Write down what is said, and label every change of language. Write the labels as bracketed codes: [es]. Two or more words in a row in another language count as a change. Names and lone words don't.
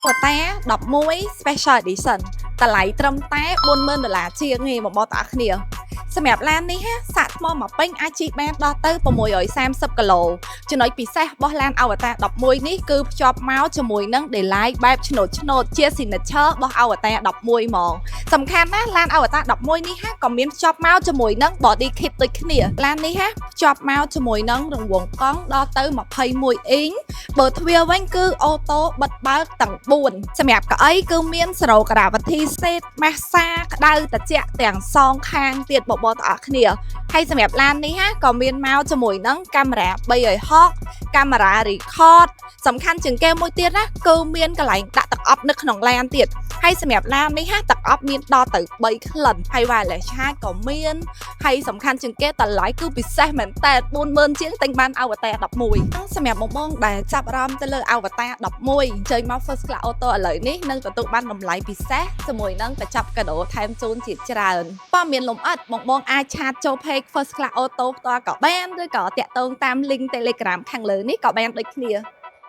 [en] Của ta đọc mũi Special Edition [km] តម្លៃត្រឹមតែ$40,000 ជាងឯងបងប្អូនទាំងអស់គ្នាសម្រាប់ឡាននេះសាកថ្មមកពេញអាចជិះបានដល់ទៅ630គីឡូចំណុចពិសេសរបស់ឡាន Avatar 11នេះគឺភ្ជាប់មកជាមួយនឹង delay បែបឆ្នូតជា signature របស់ Avatar 11ហ្មងសំខាន់ណាស់ឡាន Avatar 11នេះក៏មានភ្ជាប់មកជាមួយនឹង [en] body kit [km] ដូចគ្នាឡាននេះភ្ជាប់មកជាមួយនឹងរង្វង់កង់ដល់ទៅ21អ៊ីងបើទ្វារវិញគឺអូតូបិទបើកទាំង4សម្រាប់កៅអីគឺ មាន [en] zero gravity seat massage [km] ក្តៅត្រជាក់ទាំងសងខាងទៀតបងប្អូនទាំងអស់គ្នាហើយសម្រាប់ឡាននេះក៏មានមកជាមួយនឹងកាមេរ៉ា360កាមេរ៉ា record សំខាន់ជាងគេមួយទៀតណាគឺមានកន្លែងដាក់ទឹកអប់នៅក្នុងឡានទៀតហើយសម្រាប់ឡាននេះទឹកអប់មាន ដល់ទៅ3ក្លិនហើយ [en] wireless charge [km] ក៏មានហើយសំខាន់ជាងគេតម្លៃគឺពិសេសមែនតើ40000ជាងទិញបាន Avatar 11សម្រាប់បងដែលចាប់អារម្មណ៍ទៅលើ Avatar 11អញ្ជើញមក First Class Auto ឥឡូវនេះនឹងទទួលបានតម្លៃពិសេសជាមួយនឹងកញ្ចប់កាដូថែមជូនជាច្រើនបើមានលំអិតបងអាចឆាតចូល page First Class Auto ផ្ទាល់ក៏បានឬក៏តាក់ទងតាម link Telegram ខាងលើនេះក៏បានដូចគ្នា